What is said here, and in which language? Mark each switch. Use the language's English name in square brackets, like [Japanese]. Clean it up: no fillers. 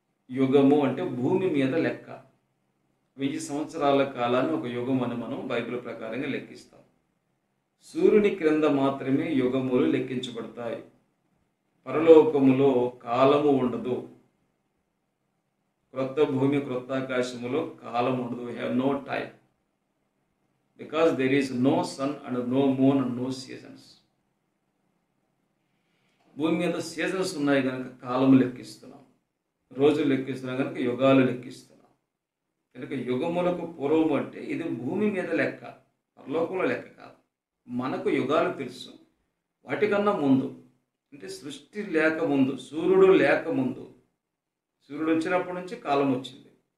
[Telugu] యుగము అంటే భూమి మీద లెక్క. 1000 సంవత్సరాల కాలాన్ని ఒక యుగం అని మనం బైబిల్ ప్రకారంగా లెక్కిస్తాం. సూర్యుని క్రింద మాత్రమే యుగములు లెక్కించబడతాయి. పరలోకములో కాలము ఉండదు. క్రొత్త భూమి, క్రొత్త ఆకాశములో కాలం ఉండదు. [English] We have no time. Because there is no sun and no moon and no seasons. [Telugu] భూమి మీద సీజన్స్ ఉన్నాయి కనుక కాలము లెక్కిస్తున్నాం, రోజులు లెక్కిస్తున్నాం కనుక యుగాలు లెక్కిస్తున్నాం. కనుక యుగములకు పూర్వము అంటే ఇది భూమి మీద లెక్క, పరలోకంలో లెక్క కాదు. మనకు యుగాలు తెలుసు. వాటికన్నా ముందు అంటే సృష్టి లేకముందు, సూర్యుడు లేకముందు, సూర్యుడు వచ్చినప్పటి నుంచి కాలం వచ్చింది.